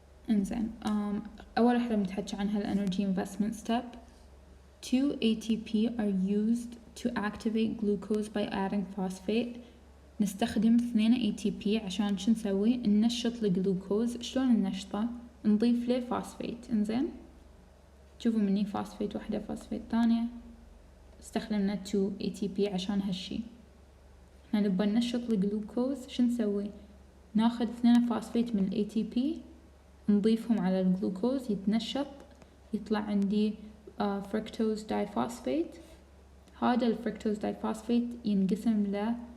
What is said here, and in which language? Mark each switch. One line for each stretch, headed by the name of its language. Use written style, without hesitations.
Arabic: انزين أول وحدة بنتحكي عنها ال energy investment step.
English: 2 ATP are used to activate glucose by adding phosphate.
Arabic: نستخدم 2 ATP عشان شو نسوي؟ ننشط الجلوكوز. شلون ننشطه؟ نضيف له فوسفيت. انزين شوفوا مني فوسفيت واحدة فوسفيت ثانية، استخدمنا 2 ATP عشان هالشي. احنا نبغى ننشط الجلوكوز، شو نسوي؟ ناخذ 2 فوسفيت من ال ATP نضيفهم على الجلوكوز يتنشط، يطلع عندي فركتوز دايفوسفيت. هذا الفركتوز دايفوسفيت ينقسم ل